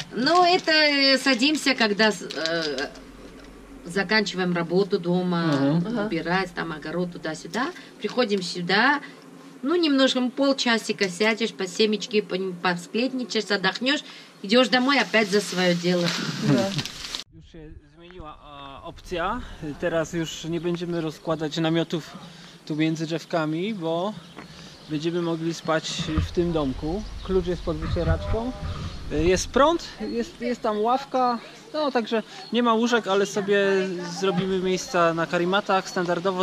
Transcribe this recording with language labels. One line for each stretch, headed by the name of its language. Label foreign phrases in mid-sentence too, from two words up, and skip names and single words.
Russian: Но это садимся, когда заканчиваем работу дома, убирать, там огород туда-сюда. Приходим сюда, ну, немножко, полчасика сядешь, по семечке посплетничаешь, отдохнешь, идешь домой опять за свое дело. Да.
Polish: Już się zmieniła opcja. Teraz już nie będziemy rozkładać namiotów tu między drzewkami, bo będziemy mogli spać w tym domku. Klucz jest pod wycieraczką. Jest prąd, jest tam ławka, no także nie ma łóżek, ale sobie zrobimy miejsca na karimatach standardowo.